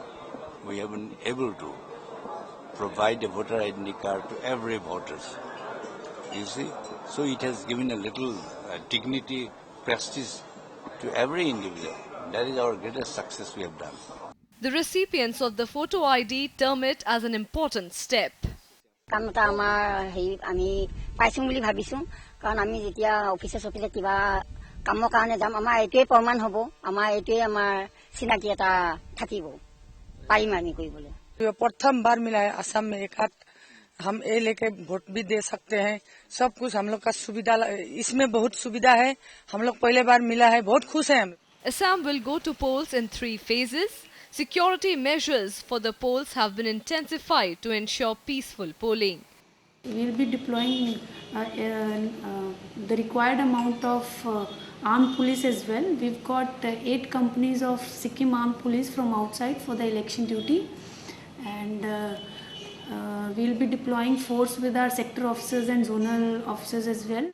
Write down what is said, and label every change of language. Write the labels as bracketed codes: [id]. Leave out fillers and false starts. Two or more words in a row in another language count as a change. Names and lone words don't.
[en] We have been able to provide a voter ID card to every voter. You see, so it has given a little dignity, prestige to every individual. That is our greatest success we have done. The recipients of the photo ID term it as an important step. [as] কামৰ কাৰণে যাম আমাৰ এটোৱে প্ৰমাণ হ'ব আমাৰ এটোৱে আমাৰ চিনাকি এটা থাকিব পাৰিম আমি কৰিবলৈ [hi] प्रथम बार मिला है असम में एक हाथ हम ये लेके वोट भी दे सकते हैं सब कुछ हम लोग का सुविधा इसमें बहुत सुविधा है हम लोग पहले बार मिला है बहुत खुश हैं हम [en] Assam will go to polls in 3 phases. Security measures for the polls have been intensified to ensure peaceful polling. We will be deploying the required amount of armed police as well. We've got 8 companies of Sikkim armed police from outside for the election duty, and we'll be deploying force with our sector officers and zonal officers as well.